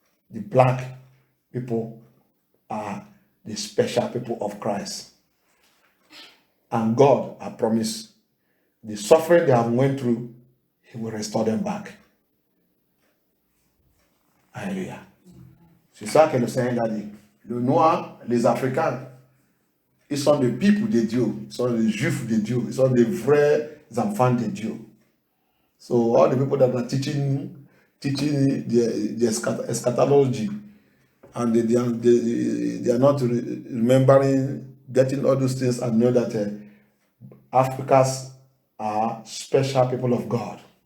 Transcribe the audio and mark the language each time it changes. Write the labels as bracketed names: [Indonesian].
[English] The black people are the special people of Christ. And God has promised the suffering they have went through, he will restore them back. [French] Alléluia. C'est ça que le Seigneur a dit. Le noir, les Africains, ils sont des peuples de Dieu. Ils sont des juifs de Dieu. Ils sont des vrais enfants de Dieu. [English] So all the people that are teaching the eschatology, and they are not remembering, getting all those things, and know that Africans are special people of God.